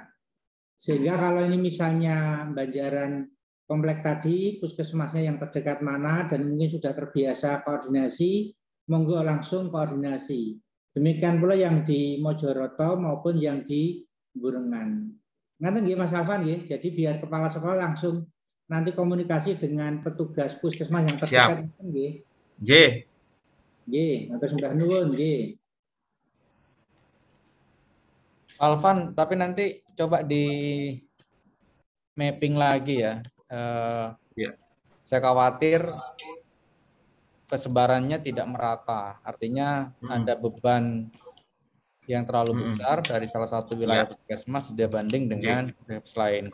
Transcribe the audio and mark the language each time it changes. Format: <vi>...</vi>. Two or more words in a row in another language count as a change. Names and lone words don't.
<id>Sehingga kalau ini misalnya Banjaran Komplek tadi, puskesmasnya yang terdekat mana, dan mungkin sudah terbiasa koordinasi, monggo langsung koordinasi. Demikian pula yang di Mojoroto maupun yang di Burengan.</id> <jv>Ngaten nggih Mas Alvan nggih.</jv> <id>Jadi biar kepala sekolah langsung nanti komunikasi dengan petugas puskesmas yang terdekat nggih. Nggih.</id> <jv>Nggih, matur sembah nuwun nggih.</jv> <id>Alvan, tapi nanti coba di mapping lagi ya. Saya khawatir kesebarannya tidak merata. Artinya ada beban yang terlalu besar dari salah satu wilayah puskesmas dibanding dengan lain.</id>